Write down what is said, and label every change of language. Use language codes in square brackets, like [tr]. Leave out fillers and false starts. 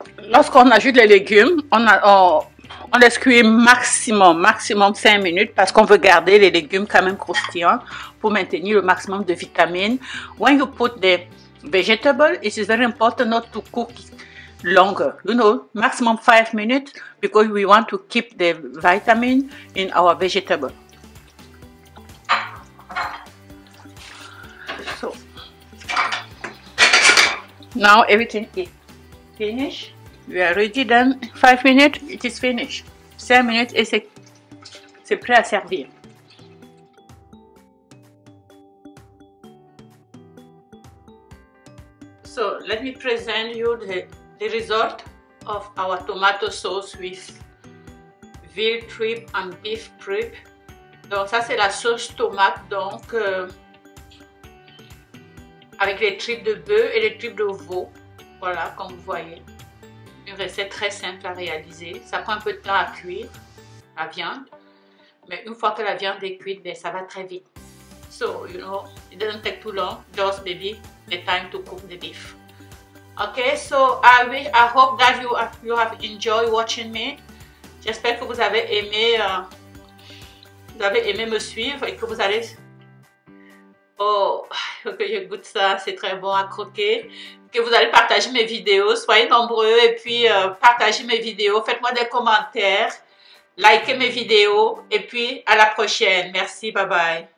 [fr] lorsqu'on ajoute les légumes, on laisse cuire maximum 5 minutes parce qu'on veut garder les légumes quand même croustillants pour maintenir le maximum de vitamines. [en] When you put the vegetable, it is very important not to cook longer, you know, maximum 5 minutes because we want to keep the vitamin in our vegetable. So now everything is finished. We are ready. Then 5 minutes, it is finished. [fr] 5 minutes et c'est prêt à servir. [en] So let me present you the result of our tomato sauce with veal tripe and beef tripe. [fr] Donc ça c'est la sauce tomate, donc avec les tripes de bœuf et les tripes de veau. Voilà, comme vous voyez, une recette très simple à réaliser. Ça prend un peu de temps à cuire la viande, mais une fois que la viande est cuite, ben, ça va très vite. [en] So you know, it doesn't take too long, just maybe the time to cook the beef. Okay, so I hope that you have enjoyed watching me. [fr] J'espère que vous avez aimé me suivre et que vous allez... Oh, que je goûte ça, c'est très bon à croquer. Que vous allez partager mes vidéos, soyez nombreux et puis partagez mes vidéos, faites-moi des commentaires, likez mes vidéos et puis à la prochaine. Merci, bye bye.